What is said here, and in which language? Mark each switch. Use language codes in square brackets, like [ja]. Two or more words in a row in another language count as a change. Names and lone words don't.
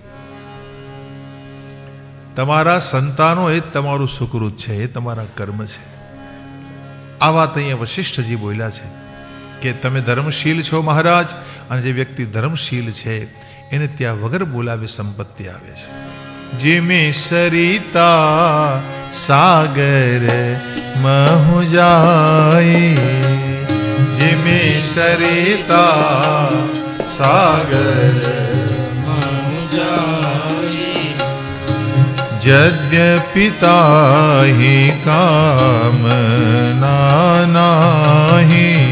[gu] તમારા સંતાનો એ જ તમારું સુકૃત છે, એ તમારા કર્મ છે. આ વાત અહીંયા વશિષ્ઠજી બોલ્યા છે કે તમે ધર્મશીલ છો મહારાજ, અને જે વ્યક્તિ ધર્મશીલ છે એને ત્યાં વગર બોલાવે સંપત્તિ આવે છે. [awa] जिमे सरिता सागर महु जाए, जिमे सरिता सागर यद्यपि ताहि कामना नाहि,